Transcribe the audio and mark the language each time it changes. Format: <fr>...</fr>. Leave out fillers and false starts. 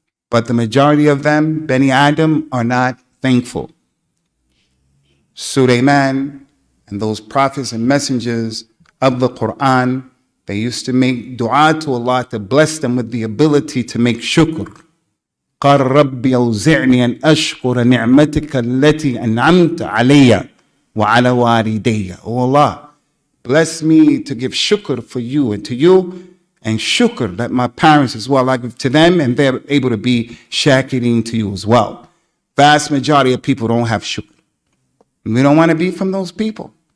<en>But the majority of them, Bani Adam, are not thankful. Sulaiman and those prophets and messengers of the Quran, they used to make dua to Allah to bless them with the ability to make shukr.</en> <ar>قال ربي أوزعني أن أشكر نعمتك التي أنعمت علي وعلى والدي.</ar> <en>Oh Allah, bless me to give shukr for you and to you, and shukr that my parents as well, I give to them, and they're able to be shakirin to you as well. Vast majority of people don't have shukr. We don't want to be from those people.</en>